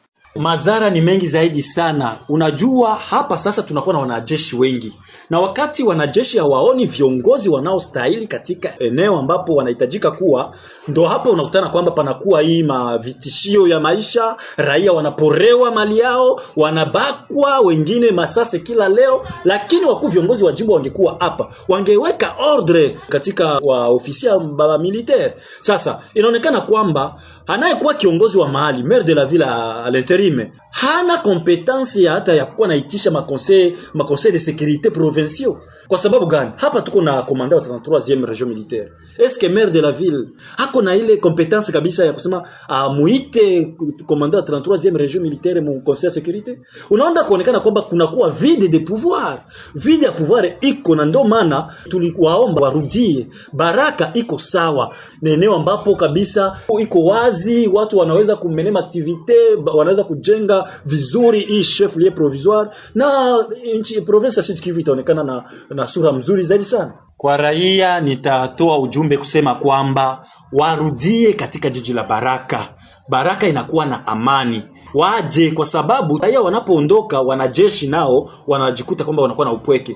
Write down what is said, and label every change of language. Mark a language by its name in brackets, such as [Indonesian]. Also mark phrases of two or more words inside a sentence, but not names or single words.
[Swahili] Madhara ni mengi zaidi sana. Unajua hapa sasa tunakuwa na wanajeshi wengi, na wakati wanajeshi hawaoni viongozi wanaostahili katika eneo ambapo wanahitajika kuwa, ndo hapo unakutana kwamba panakuwa hii mavitishio ya maisha, raia wanaporewa mali yao, wanabakwa, wengine masase kila leo. Lakini wakuu viongozi wa jimbo wangekuwa hapa, wangeweka ordre katika wa ofisia baba militaire. Sasa inaonekana kwamba anayekuwa kiongozi wa mahali, [French] maire de la ville à l'intérim, [Swahili] hana competence ya hata ya kuwa naitisha ma [French] conseil de sécurité provinciaux. [Swahili] Kwa sababu gani? Hapa tuko na commandant wa [French] 33e région militaire. Est-ce que maire de la ville [Swahili] hako na ile competence kabisa ya kusema muite commandant wa [French] 33e région militaire [Swahili] mu [French] conseil de sécurité? [Swahili] Unaona kuonekana kwamba kunakuwa [French] vide de pouvoir. [Swahili] Vide ya pouvoir iko, na ndio maana tulikuwaomba warudie. Baraka iko sawa, na eneo ambapo kabisa iko wazi, watu wanaweza kumenema activite, wanaweza kujenga vizuri hii [French] chef lieu provisoire, [Swahili] na nchi province ya Sud Kivu itaonekana na sura mzuri zaidi sana. Kwa raia nitatoa ujumbe kusema kwamba warudie katika jiji la Baraka. Baraka inakuwa na amani. Waje, kwa sababu raia wanapoondoka, wanajeshi nao wanajikuta kwamba wanakuwa na upweke.